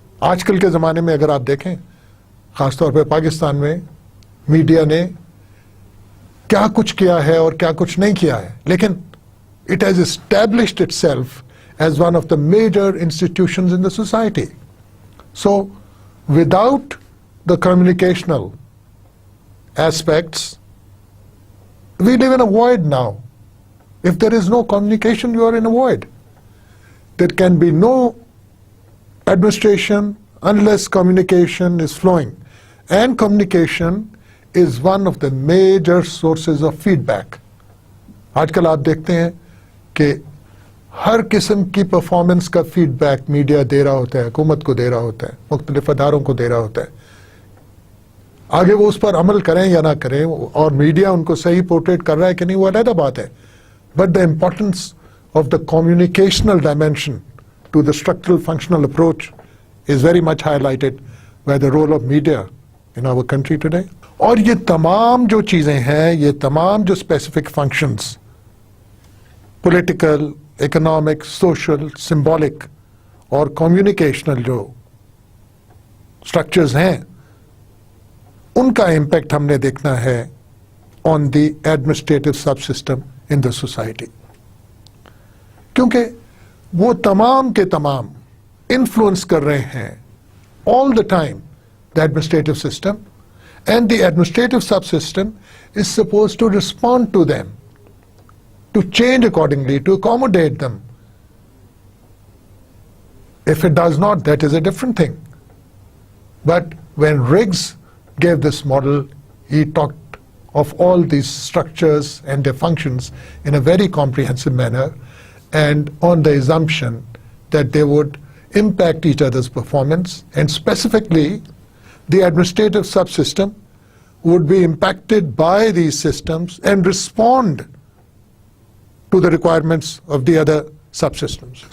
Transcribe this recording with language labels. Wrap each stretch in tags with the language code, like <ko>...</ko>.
<ur>آج کل کے زمانے میں اگر آپ دیکھیں, خاص طور پہ پاکستان میں میڈیا نے کیا کچھ کیا ہے اور کیا کچھ نہیں کیا ہے, لیکن</ur> <en>it has established itself as one of the major institutions in the society. So, without the communicational aspects, we live in a void now. If there is no communication, you are in a void. There can be no administration unless communication is flowing. And communication is one of the major sources of feedback.</en> <ur>آج کل آپ دیکھتے ہیں کہ ہر قسم کی performance کا feed back media دے رہا ہوتا ہے, حکومت کو دے رہا ہوتا ہے, مختلف اداروں کو دے رہا ہوتا ہے. آگے وہ اس پر عمل کریں یا نہ کریں, اور میڈیا ان کو صحیح پورٹریٹ کر رہا ہے کہ نہیں, وہ علیحدہ بات ہے.</ur> <en>But the importance of the communicational dimension to the structural functional approach is very much highlighted by the role of media in our country today.</en> <ur>اور یہ تمام جو چیزیں ہیں, یہ تمام جو specific functions, political, economic, social, symbolic اور کمیونیکیشنل جو اسٹرکچرز ہیں, ان کا امپیکٹ ہم نے دیکھنا ہے</ur> <en>On the administrative subsystem in the society.</en> <ur>کیونکہ وہ تمام کے تمام انفلوئنس کر رہے ہیں</ur> <en>All the time the administrative system, and the administrative subsystem is suppose to respond to them, to change accordingly, to accommodate them. If it does not, that is a different thing. But when Riggs gave this model, he talked of all these structures and their functions in a very comprehensive manner, and on the assumption that they would impact each other's performance, and specifically the administrative subsystem would be impacted by these systems and respond to the requirements of the other subsystems.</en>